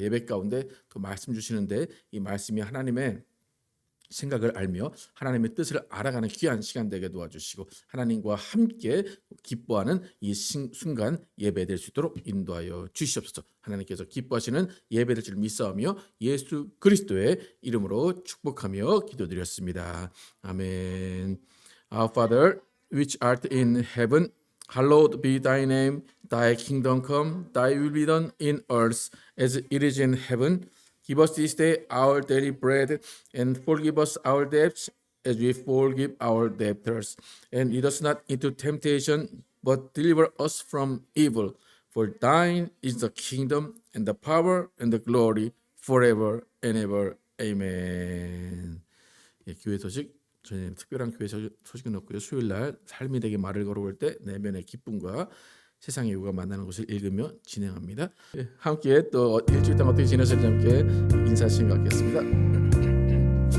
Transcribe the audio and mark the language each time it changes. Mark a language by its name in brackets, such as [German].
[Korean] 예배 가운데 또 말씀 주시는데 이 말씀이 하나님의 생각을 알며 하나님의 뜻을 알아가는 귀한 시간 되게 도와주시고 하나님과 함께 기뻐하는 이 순간 예배될 수 있도록 인도하여 주시옵소서. 하나님께서 기뻐하시는 예배될 줄 믿사오며 예수 그리스도의 이름으로 축복하며 기도드렸습니다. 아멘. [English] Our Father, which art in heaven, hallowed be thy name. Thy kingdom come, thy will be done in earth as it is in heaven. Give us this day our daily bread, and forgive us our debts as we forgive our debtors. And lead us not into temptation, but deliver us from evil. For thine is the kingdom, and the power, and the glory, forever and ever. Amen. [Korean] 예, 교회 소식 저희는 특별한 교회 소식은 없고요. 수요일 날 삶이 되게 말을 걸어올 때 내면의 기쁨과 세상의 요구가 만나는 것을 읽으며 진행합니다. 예, 함께 또 일주일 동안 어떻게 지내셨는지 함께 인사하시는 것 같겠습니다.